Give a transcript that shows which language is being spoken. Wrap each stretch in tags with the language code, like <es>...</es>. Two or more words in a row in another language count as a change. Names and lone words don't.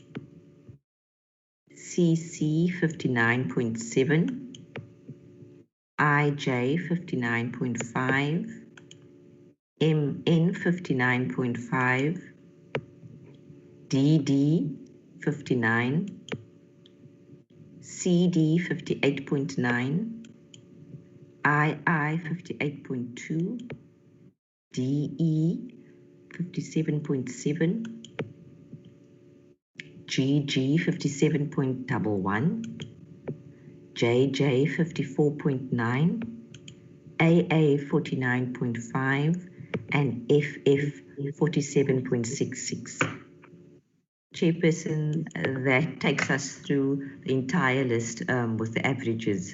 <en>CC 59.7. IJ 59.5. MN 59.5. DD 59. CD 58.9. II 58.2. DE 57.7. GG 57.11. JJ 54.9. AA 49.5. and FF 47.66. Chairperson, that takes us through the entire list with the averages.</en>